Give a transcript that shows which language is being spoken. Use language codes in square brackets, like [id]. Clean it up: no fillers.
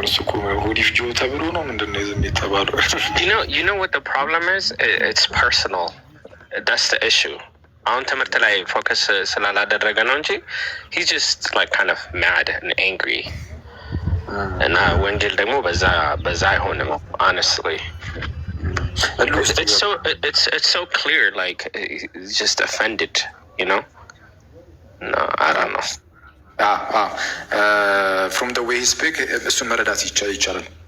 [am] እሱ እኮ ሁዲፍ ጆ ተብሎ ነው ምንድን ነው ዝም የተባለው? [en] You know what the problem is? It's personal. That's the issue. [am] አሁን ትምህርት ላይ ፎከስ ስላላደረገ ነው እንጂ [en] he's just like kind of mad and angry. [am] እና ወንጀል ደግሞ በዛ አይሆንም honestly. [en] It's so clear, like he's just offended, you know? No, I don't know. From the way he speak [am] እሱን መረዳት ይቻላል።